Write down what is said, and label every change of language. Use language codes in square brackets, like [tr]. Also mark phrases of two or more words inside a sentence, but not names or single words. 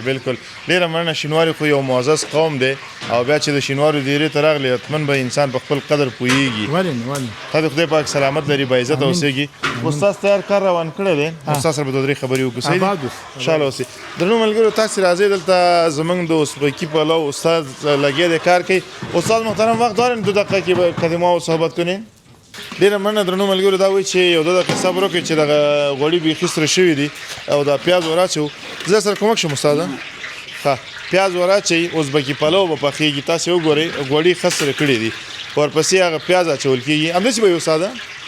[ps] بالکل ډېره مننه شینواري خو یو معزز قوم دی او بیا چې د شینوارو ډېرې ته راغلی حتمن به انسان په خپل قدر پوهېږي تا د خدای پاک سلامت لري باعزته اوسېږي استاد تیار کار روان کړی دی استاد سره به دوه درې خبرې وکړو صحیح دي خوشحاله اوسئ درنو ملګرو تاسې راځئ دلته زموږ د ازبکي پلو استاد لګیا دی کار کوي استاد محترم [fa] وخت دارین [ps] 2 دقیقه کې به کلمه او [fa] صحبت کنین [ps] ډېره مننه درنو ملګرو دا وایي چې یو 2 دقیقې صبر وکړئ چې دغه غوړي بیخي سره شوي دي او دا پیاز وراچو زه سره کومک شم استاده ښه پیاز وراچئ ازبکي پلو به پخېږي تاسې وګورئ غوړي ښه سره کړي دي ورپسې هغه پیاز اچول کېږي همداسې به وي استاده